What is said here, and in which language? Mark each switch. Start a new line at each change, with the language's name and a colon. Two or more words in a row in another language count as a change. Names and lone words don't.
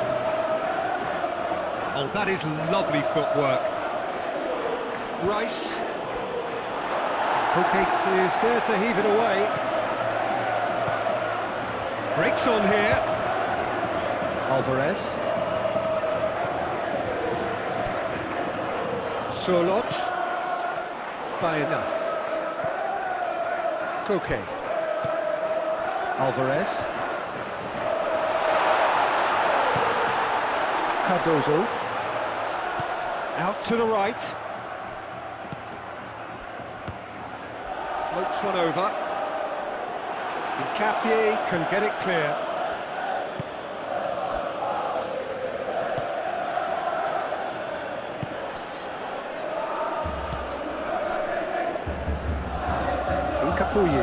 English: Oh, that is lovely footwork. Rice. Koke is there to heave it away. Breaks on here. Alvarez. Solot. Baena. Koke. Alvarez. Cardozo. Out to the right. Floats one over. Capie can get it clear. Incapuyi.